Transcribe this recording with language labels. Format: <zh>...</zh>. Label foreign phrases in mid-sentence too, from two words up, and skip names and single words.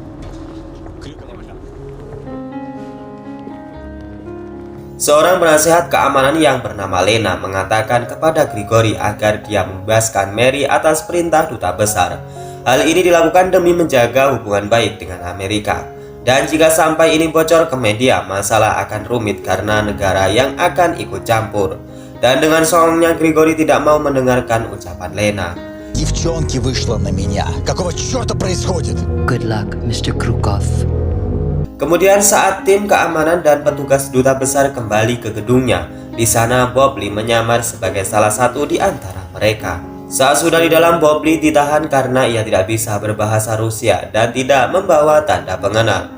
<id>Seorang penasehat keamanan yang bernama Lena mengatakan kepada Grigori agar dia membebaskan Mary atas perintah duta besar. Hal ini dilakukan demi menjaga hubungan baik dengan Amerika. Dan jika sampai ini bocor ke media, masalah akan rumit karena negara yang akan ikut campur. Dan dengan songongnya Grigori tidak mau mendengarkan ucapan Lena.</id> <ru>Девчонки вышла на меня. Какого черта происходит?</ru> <en>Good luck, Mr. Krukov.</en> <id>Kemudian saat tim keamanan dan petugas duta besar kembali ke gedungnya, di sana Bob Lee menyamar sebagai salah satu di antara mereka. Saat sudah di dalam, Bob Lee ditahan karena ia tidak bisa berbahasa Rusia dan tidak membawa tanda pengenal.</id>